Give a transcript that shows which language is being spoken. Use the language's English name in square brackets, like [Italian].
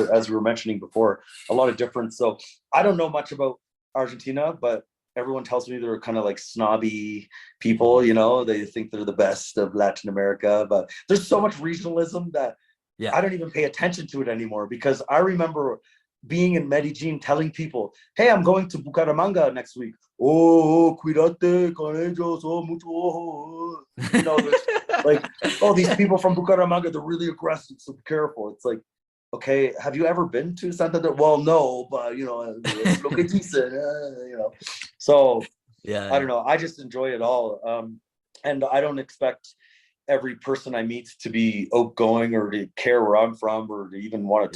[English] as we were mentioning before, a lot of difference. So I don't know much about Argentina, but everyone tells me they're kind of like snobby people. mhm, They think they're the best of Latin America, but there's so much regionalism that yeah, I don't even pay attention to it anymore because I remember being in Medellin telling people, hey, I'm going to Bucaramanga next week. [Spanish] Oh, cuídate con ellos, oh, mucho ojo. [English] There's like, oh, these people from Bucaramanga, they're really aggressive, so be careful. It's like, okay, have you ever been to Santander? Well, no, but, it's [Spanish] lo que dicen, [English] So yeah, I don't yeah, know. I just enjoy it all. And I don't expect every person I meet to be outgoing or to care where I'm from or to even want to